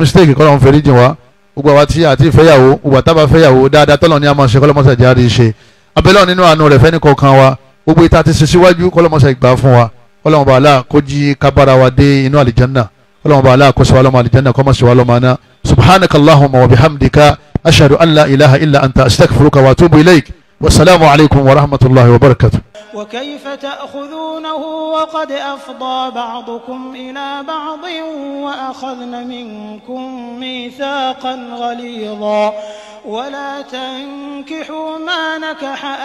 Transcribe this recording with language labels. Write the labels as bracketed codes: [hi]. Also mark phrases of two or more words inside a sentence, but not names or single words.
[yo] mistake kọ́lọ́run fẹ́rí jìn wá gbogbo àwa tí a ti fẹ́yàwó gbogbo àtàbà fẹ́yàwó dáadáa tọ́lọ̀ ní a máa ṣe kọ́lọ́mọṣẹ́ jáde ṣe abẹ́lẹ́ nínú àánú rẹ̀ fẹ́ni kọ̀ọ̀kan wa gbogbo ìta ti ṣe síwájú kọ́lọ́mọṣẹ́ gbà fún wa kọ́lọ́mọ bá aláà kó jí kábàrà wa dé inú àlìjánná kọ́lọ́mọ bá aláà kó ṣe wá lọ́mọ àlìjánná kọ́mọ ṣe wá lọ́mọ aná [ar] سبحانك اللهم وبحمدك أشهد أن لا إله إلا أنت أستغفرك وأتوب إليك والسلام عليكم ورحمة الله وبركاته. وكيف تأخذونه وقد أفضى بعضكم إلى بعض وأخذن منكم ميثاقا غليظا ولا تنكحوا ما نكح